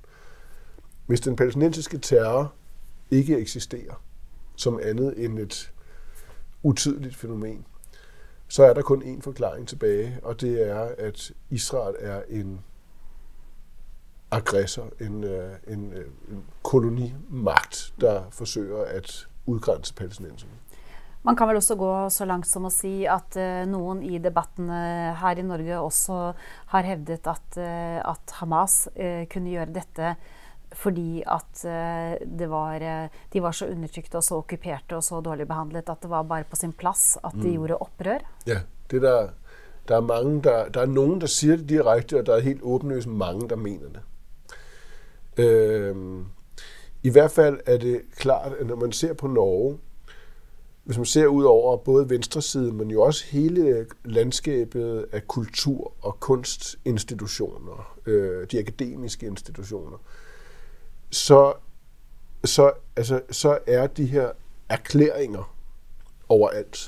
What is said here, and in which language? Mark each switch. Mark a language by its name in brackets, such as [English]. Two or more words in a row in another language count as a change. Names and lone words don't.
[Danish] Hvis den palæstinensiske terror ikke eksisterer som andet end et utydeligt fænomen, så er der kun én forklaring tilbage, og det er, at Israel er en aggressor, en kolonimagt, der forsøger at udgrænse palæstinenserne. [Norwegian] Man kan vel også gå så langt som å si at noen i debatten her i Norge også har hevdet at Hamas kunne gjøre dette fordi at de var så undertrykte og så okkuperte og så dårlig behandlet at det var bare på sin plass at de gjorde opprør. [Danish] Ja, det der er mange, der er nogen, der siger det direkte, og der er helt åbenlyst mange, der mener det. I hvert fald er det klart, at når man ser på Norge, hvis man ser ud over både venstre side, men jo også hele landskabet af kultur- og kunstinstitutioner, de akademiske institutioner, så er de her erklæringer overalt.